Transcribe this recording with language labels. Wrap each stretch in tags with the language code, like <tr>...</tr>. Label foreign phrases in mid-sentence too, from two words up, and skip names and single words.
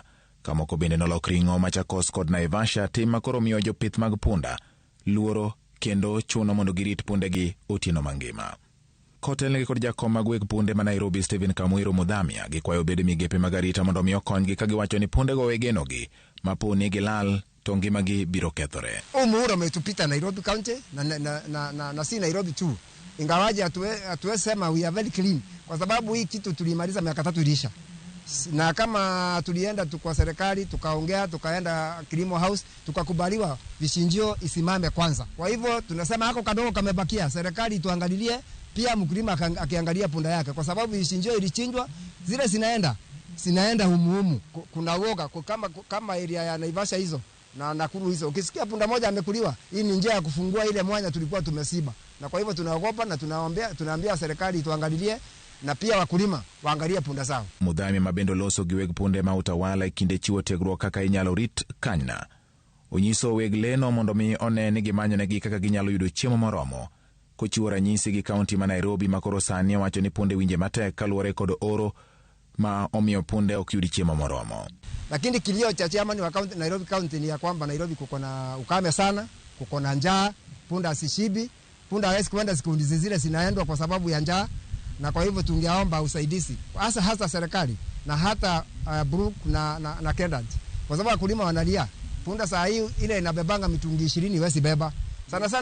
<luo>Kamoko bende nolok ring'o Machakos kod Naivasha, tim makoro miyo jopith mag punda luoro kendo chuno mondo girit pundegi otieno mangima. Kotelnegi kod jakom mag weg punde ma Nairobi Stephen Kamwiro Mudhamia gikwayo bede migepe mag arita mondo omi okonygi ka giwacho ni pundego wegenogi mapo ni gilal to ngimagi biro kethore.</luo> <sw>Muhula umetupita Nairobi County na si Nairobi tu. Ingawaje hatuwezi sema</sw> <en>we are very clean</en> <sw>kwa sababu hii kitu tulimaliza miaka 3 ilisha. Na kama tulienda kwa serikali tukaongea, tukaenda Kilimo House, tukakubaliwa vishinjio isimame kwanza. Kwa hivyo tunasema hako kadogo kamebakia, serikali tuangalilie, pia mkulima akiangalia punda yake kwa sababu vishinjio ilichinjwa, zile zinaenda humu. Kuna woga kama area ya Naivasha hizo na Nakuru hizo. Ukisikia punda moja amekuliwa, hii ni njia ya kufungua ile mwanya tulikuwa tumesiba. Na kwa hivyo tunaogopa na tunaambia serikali tuangalilie na pia wakulima waangalie punda zao.</sw> <luo>Mudhamia mabendo loso gi weg punde ma utawala ikinde chiwo tiegruok kaka inyalo rit kanyna. Onyiso weg leno mondo mi one ni gimanyonegi kaka ginyalo yudo chiemo moromo. Kochiwo ranyisi gi kaunti ma Nairobi makoro sani wacho ni punde winje matek kaluwore kod oro ma omiyo punde ok yudi chiemo moromo.</luo> <sw>Lakini kilio cha chairman wa county, Nairobi County ni ya kwamba Nairobi kuko na ukame sana, kuko na njaa, punda asishibi, punda hawezi kwenda siku zile zinaendwa kwa sababu ya njaa. Na kwa hivyo tungeomba usaidizi hasa serikali na hata Brook na Kendall, kwa sababu wakulima wanalia punda saa hii ile inabebanga mitungi 20 wesi beba sana.</sw>